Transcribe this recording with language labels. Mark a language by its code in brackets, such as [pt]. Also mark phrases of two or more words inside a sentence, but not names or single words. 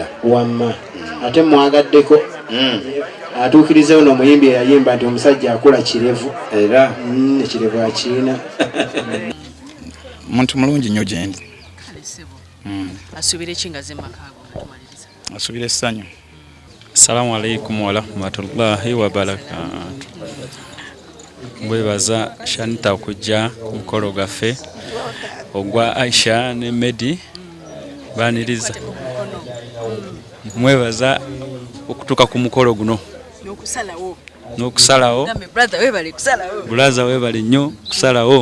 [lg] Wamma. Ate mwagaddeko. Atuukirize ono omuyimbi eyayimba nti omusajja akola kirevu. Era ekirevu akiina. Muntu mulungi nnyo gyendi. Kale sebo. Asuubira ekingaze mu maka ago tumaliriza. Asuubira essanyu. [ar] السلام عليكم ورحمة الله وبركاته. [lg] Mwebaza Shanita okujja ku mukolo gwaffe ogwa Aisha ne Medi baniriza. Mwebaza okutuuka ku mukolo guno n'okusalawo. Brother webale nnyo kusalawo.